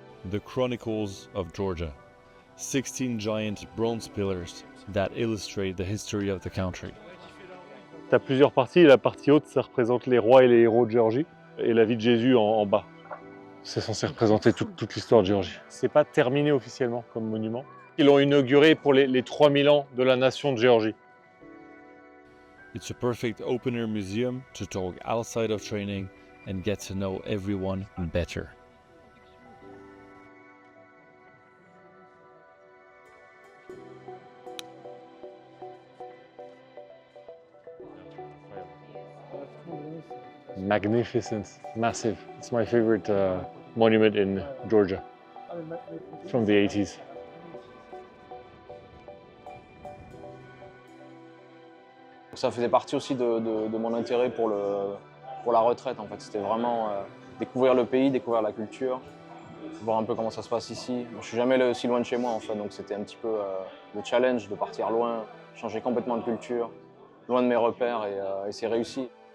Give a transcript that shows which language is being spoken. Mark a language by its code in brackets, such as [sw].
[en] The Chronicles of Georgia, 16 giant bronze pillars that illustrate the history of the country. [fr] Tu as plusieurs parties, et la partie haute, ça représente les rois et les héros de Géorgie, et la vie de Jésus en bas. C'est censé représenter toute l'histoire de Géorgie. C'est pas terminé officiellement comme monument. Ils l'ont inauguré pour les 3000 ans de la nation de Géorgie. [en] It's a perfect open-air museum to talk outside of training and get to know everyone better. Magnificent, massive. It's my favorite monument in Georgia from the 80s. [fr] Ça faisait partie aussi de mon intérêt pour la retraite en fait. C'était vraiment découvrir le pays, découvrir la culture, voir un peu comment ça se passe ici. Je suis jamais allé aussi loin de chez moi en fait, donc c'était un petit peu le challenge de partir loin, changer complètement de culture, loin de mes repères et c'est réussi.